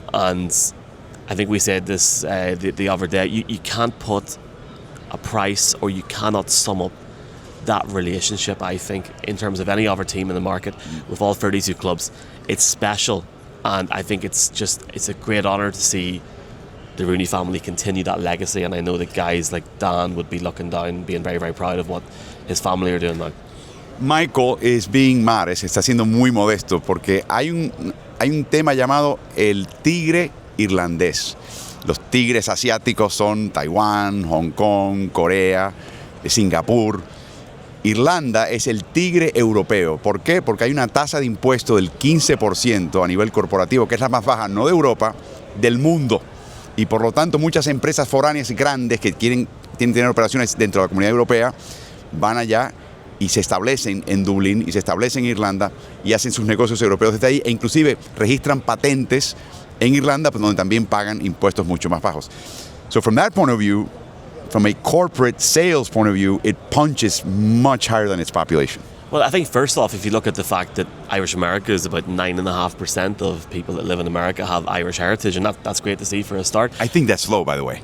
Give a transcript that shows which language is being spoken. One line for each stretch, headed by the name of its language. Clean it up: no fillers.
English: And I think we said this the other day, you can't put a price, or you cannot sum up that relationship, I think, in terms of any other team in the market with all 32 clubs. It's special, and I think it's a great honour to see the Rooney family continue that legacy, and I know that guys like Dan would be looking down, being very, very proud of what his family are doing now. Michael is being modest,
Spanish: está siendo muy modesto, porque hay un tema llamado el tigre irlandés. Los tigres asiáticos son Taiwán, Hong Kong, Corea, Singapur. Irlanda es el tigre europeo. ¿Por qué? Porque hay una tasa de impuesto del 15% a nivel corporativo, que es la más baja, no de Europa, del mundo. Y por lo tanto, muchas empresas foráneas grandes que tienen tener operaciones dentro de la comunidad europea van allá y se establecen en Dublín y se establecen en Irlanda y hacen sus negocios europeos desde ahí, e inclusive registran patentes en Irlanda, pues, donde también pagan impuestos mucho más bajos.
English: So from that point of view, from a corporate sales point of view, it punches much higher than its population. Well, I think first off, if you look at the fact that Irish America is about 9.5% of people that live in America have Irish heritage, and that's great to see for a start. I think that's low, by the way.